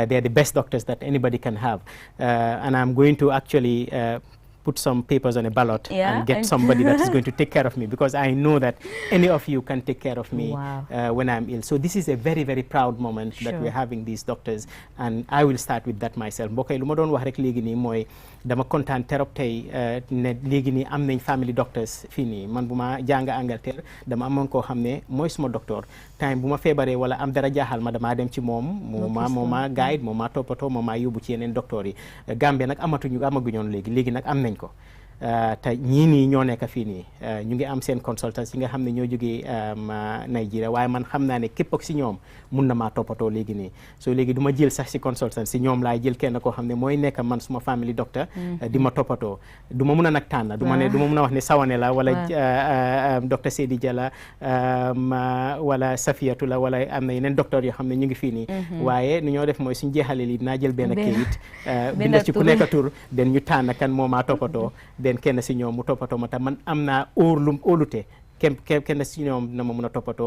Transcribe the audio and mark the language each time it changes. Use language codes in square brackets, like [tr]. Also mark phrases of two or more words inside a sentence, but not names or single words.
[en] They are the best doctors that anybody can have. And I'm going to actually put some papers on a ballot and get somebody that is going to take care of me, because I know that any of you can take care of me when I'm ill. So this is a very, very proud moment that we're having these doctors, and I will start with that myself. [wo] mbokk yi lu ma doon wax rek léegi nii mooy dama kontaan trop tey ne léegi nii am nañ [en] family doctors [wo] fii nii. Man bu ma jàng Angleterre dama amoon koo xam ne mooy suma docteur. Time bu ma feebaree wala am dara jaaxal ma damaa dem ci moom moo ma guide moo ma toppatoo moo ma yóbbu ci yeneen docteur yi. Gambie nag amaguñoon léegi nag am nañ ko. te ñii nii ñoo nekk fii nii ñu ngi am seen consultants yi nga xam ne ñoo jógee Nigeria, waaye man xam naa ne képp ak si ñoom mun na maa toppatoo léegi nii. So léegi du ma jël sax si consultants si ñoom laay jël kenn koo xam ne mooy nekk man suma [en] family doctor [wo] di ma toppatoo. Du ma mun a nag tànn du ma mun a wax ne Sawane la wala docteur Seydi Dia la wala Safiyatu la wala am na yeneen docteur yoo xam ne ñu ngi fii nii. waaye ni ñoo def mooy suñ jeexalee lii dinaa jël benn kayit binda ci ku nekk tur den ñu tànn kan moo maa toppatoo den kenn si ñoom mu toppatoo ma tam man am naa óolute kenn si ñoom na ma mun a toppatoo.